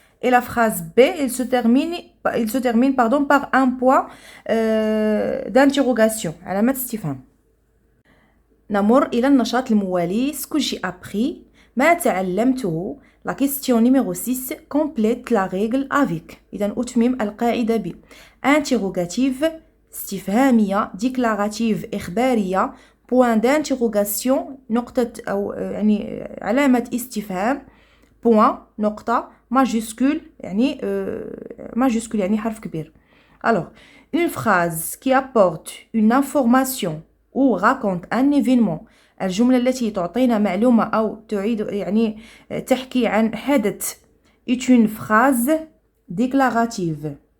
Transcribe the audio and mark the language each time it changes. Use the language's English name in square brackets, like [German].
[French] Et la phrase B, elle se termine par un point d'interrogation. [Arabic] علامة استفهام. نمر إلى النشاط الموالي. [French] Ce que j'ai appris, [Arabic] ما تعلمته. [French] La question numéro 6, complète la règle avec. [Arabic] إذا أتمم القاعدة ب. Interrogative, استفهامية, déclarative, إخبارية, [French] point d'interrogation, [Arabic] نقطة أو يعني علامة استفهام, point, نقطة, majuscule, يعني majuscule يعني حرف كبير. [French] Alors, une phrase qui apporte une information ou raconte un événement. [Arabic] الجملة التي تعطينا معلومة أو تعيد يعني تحكي عن حدث [French] est une phrase déclarative.